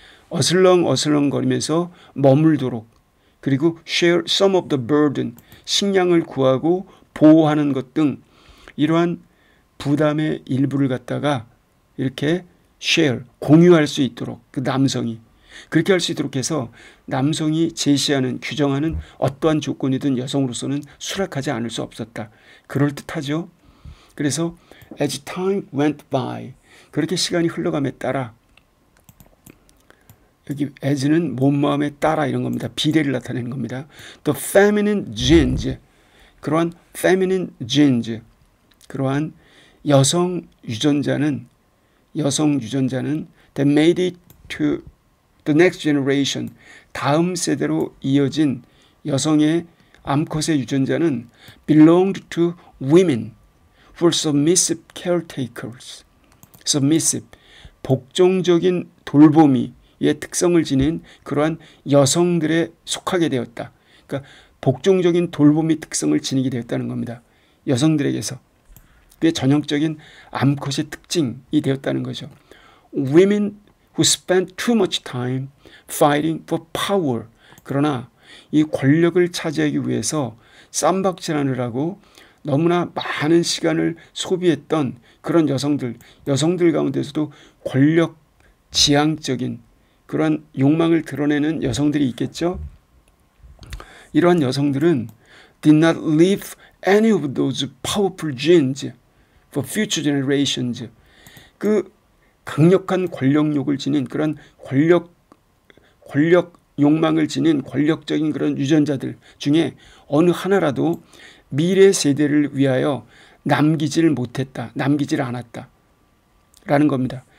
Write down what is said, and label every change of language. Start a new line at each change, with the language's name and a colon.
Korean: 어슬렁 거리면서 머물도록 그리고
English: share some of the burden
Korean: 식량을 구하고 보호하는 것 등 이러한 부담의 일부를 갖다가 이렇게 share 공유할 수 있도록 그 남성이 그렇게 할 수 있도록 해서 남성이 제시하는 규정하는 어떠한 조건이든 여성으로서는 수락하지 않을 수 없었다. 그럴듯하죠. 그래서
English: as time went by
Korean: 그렇게 시간이 흘러감에 따라 여기 as는 몸마음에 따라 이런 겁니다. 비례를 나타내는 겁니다.
English: The feminine genes 그러한 feminine genes
Korean: 그러한 여성 유전자는
English: that made it to the next generation
Korean: 다음 세대로 이어진 여성의 암컷의 유전자는
English: belonged to women who were submissive caretakers.
Korean: submissive 복종적인 돌보미의 특성을 지닌 그러한 여성들에 속하게 되었다. 그러니까 복종적인 돌보미 특성을 지니게 되었다는 겁니다. 여성들에게서. 그게 전형적인 암컷의 특징이 되었다는 거죠.
English: Women who spent too much time fighting for power.
Korean: 그러나 이 권력을 차지하기 위해서 쌈박질하느라고 너무나 많은 시간을 소비했던 그런 여성들 가운데서도 권력 지향적인 그런 욕망을 드러내는 여성들이 있겠죠. 이러한 여성들은
English: did not leave any of those powerful genes for future generations.
Korean: 그 강력한 권력욕을 지닌 그런 권력 욕망을 지닌 권력적인 그런 유전자들 중에 어느 하나라도 미래 세대를 위하여 남기질 않았다. 라는 겁니다.